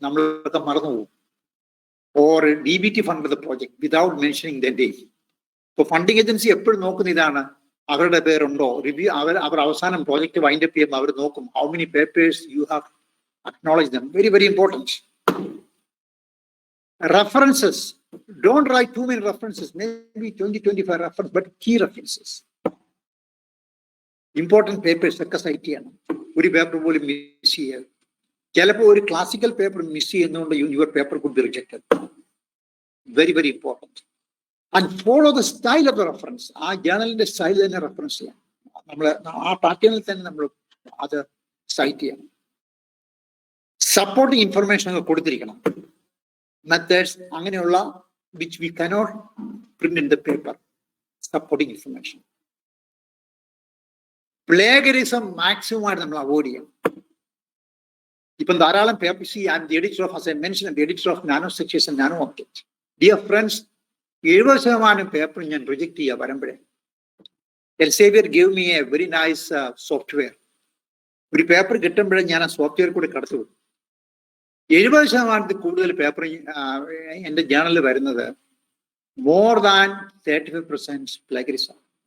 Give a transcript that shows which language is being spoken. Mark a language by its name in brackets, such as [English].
[Malayalam] നമ്മളൊക്കെ മറന്നുപോകും. [English] Or DBT fund the project without mentioning the day. [Malayalam] ഇപ്പൊ funding agency എപ്പോഴും നോക്കുന്ന ഇതാണ്, അവരുടെ പേരുണ്ടോ റിവ്യൂ. അവർ അവസാനം പ്രോജക്ട് വൈൻഡ് അപ്പ് ചെയ്യുമ്പോൾ അവർ നോക്കും [English] How many papers you have acknowledge them. Very very important. References. Don't write too many references, maybe 20-25 references, but key references. [Malayalam] Important papers ഒക്കെ സൈറ്റ് ചെയ്യണം. ഒരു പേപ്പർ പോലും മിസ് ചെയ്യരുത്. ചിലപ്പോൾ ഒരു ക്ലാസിക്കൽ പേപ്പർ മിസ് ചെയ്യുന്നതുകൊണ്ട് [English] Your paper could be rejected. Very very important. And follow the style of the reference. [Malayalam] ആ ജേർണലിന്റെ style തന്നെ റെഫറൻസ് ചെയ്യാം. നമ്മൾ ആ പാറ്റേണിൽ തന്നെ നമ്മൾ അത് സൈറ്റ് ചെയ്യണം. സപ്പോർട്ടിങ് ഇൻഫർമേഷൻ ഒക്കെ കൊടുത്തിരിക്കണം. [English] Methods [Malayalam] അങ്ങനെയുള്ള [English] which we cannot print in the paper. Supporting information. [Malayalam] Plagiarism maximum ആയിട്ട് നമ്മൾ അവോയ്ഡ് ചെയ്യണം. ഇപ്പം ധാരാളം paper, [English] see, I am the editor of, as I mentioned, the editor of nano structures and nano objects. Dear friends, 70% [Malayalam] paper ഞാൻ reject ചെയ്യാൻ വരുമ്പോഴേ, [English] Elsevier gave me a very nice software. [Malayalam] ഒരു paper കിട്ടുമ്പോഴേ ഞാൻ ആ software കൂടെ കടത്തി വിടും. 70% കൂടുതൽ പേപ്പർ എൻ്റെ ജേണലിൽ വരുന്നത് [English] More than 35% plagiarism.